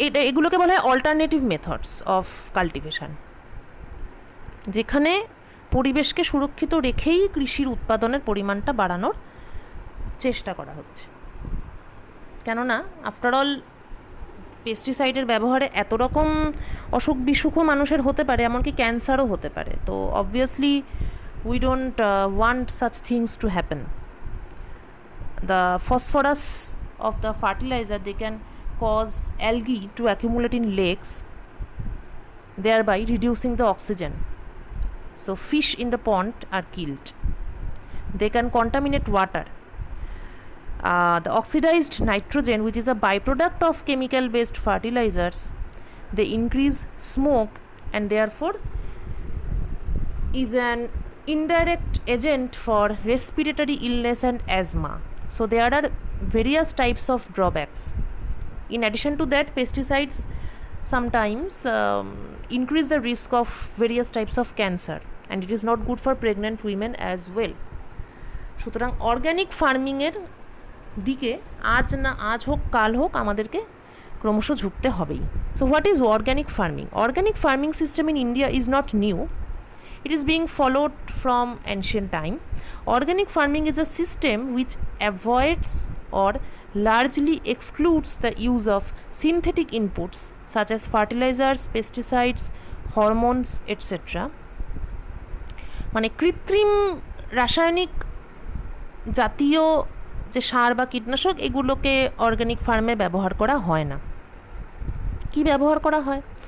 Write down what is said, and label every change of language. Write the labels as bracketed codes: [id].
[bn] এগুলোকে বলা হয় [en] alternative methods of cultivation, [bn] যেখানে পরিবেশকে সুরক্ষিত রেখেই কৃষির উৎপাদনের পরিমাণটা বাড়ানোর চেষ্টা করা হচ্ছে। কেননা আফটারঅল পেস্টিসাইডের ব্যবহারে এত রকম অসুখ বিসুখও মানুষের হতে পারে, এমনকি ক্যান্সারও হতে পারে। [en] তো obviously we don't want such things to happen. The phosphorus of the fertilizer, they can cause algae to accumulate in lakes, thereby reducing the oxygen. So fish in the pond are killed. They can contaminate water. The oxidized nitrogen, which is a byproduct of chemical based fertilizers, they increase smoke and therefore is an indirect agent for respiratory illness and asthma. So there are various types of drawbacks. In addition to that, pesticides sometimes increase the risk of various types of cancer, and it is not good for pregnant women as well. [bn] সুতরাং organic ফার্মিংয়ের দিকে আজ হোক কাল হোক আমাদেরকে ক্রমশ ঝুঁকতে হবেই। [en] So what is organic farming? Organic farming system in India is not new. It is being followed from ancient time. Organic farming is a system which avoids or largely excludes the use of synthetic inputs such as fertilizers, pesticides, hormones, etc. [bn] মানে কৃত্রিম রাসায়নিক জাতীয় যে সার বা কীটনাশক এগুলোকে organic ফার্মে ব্যবহার করা হয় না। কি ব্যবহার করা হয়?